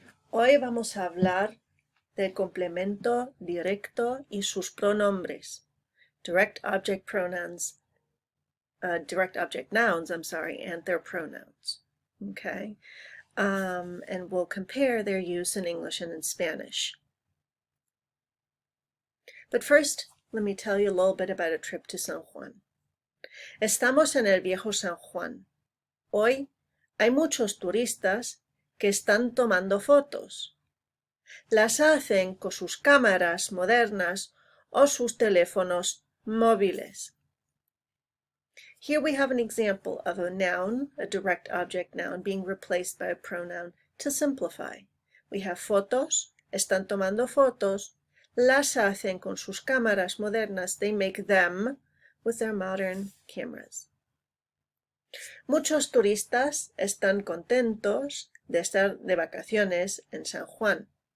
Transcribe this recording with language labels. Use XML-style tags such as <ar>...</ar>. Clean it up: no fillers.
<es>Hoy vamos a hablar del complemento directo y sus pronombres.</es> <en>Direct object pronouns, direct object nouns, and their pronouns. Okay? And we'll compare their use in English and in Spanish. But first, let me tell you a little bit about a trip to San Juan.</en> <es>Estamos en el viejo San Juan. Hoy hay muchos turistas que están tomando fotos. Las hacen con sus cámaras modernas o sus teléfonos móviles.</es> <en>Here we have an example of a noun, a direct object noun, being replaced by a pronoun to simplify. We have fotos,</en> <es>están tomando fotos, las hacen con sus cámaras modernas,</es> <en>they make them with their modern cameras.</en> <es>Muchos turistas están contentos de estar de vacaciones en San Juan.</es>